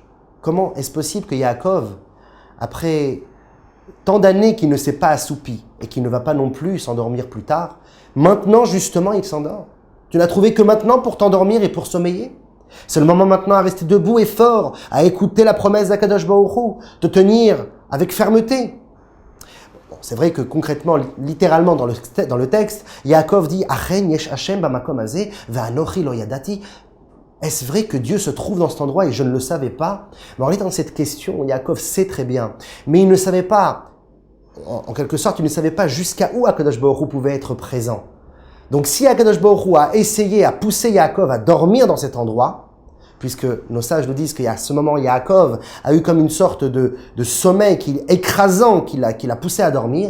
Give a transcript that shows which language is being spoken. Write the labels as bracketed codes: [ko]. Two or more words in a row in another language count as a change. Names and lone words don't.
[fr] Comment est-ce possible que Yaakov, après tant d'années qu'il ne s'est pas assoupi et qu'il ne va pas non plus s'endormir plus tard, maintenant justement il s'endort? Tu n'as trouvé que maintenant pour t'endormir et pour sommeiller? C'est le moment maintenant à rester debout et fort, à écouter la promesse d' [he] הקדוש ברוך הוא, [fr] de tenir avec fermeté. Bon, c'est vrai que concrètement, littéralement dans le texte, Yaakov dit « [he] אכן יש השם במקום הזה ואנכי לא ידעתי [fr] » Est-ce vrai que Dieu se trouve dans cet endroit et je ne le savais pas? Mais en réalité, dans cette question, Yaakov sait très bien. Mais il ne savait pas, en quelque sorte, il ne savait pas jusqu'à où [he] הקדוש ברוך הוא [fr] pouvait être présent. Donc si [he] הקדוש ברוך הוא [fr] a essayé, à pousser Yaakov à dormir dans cet endroit, puisque nos sages nous disent qu'à ce moment, Yaakov a eu comme une sorte de sommeil écrasant qui l'a poussé à dormir.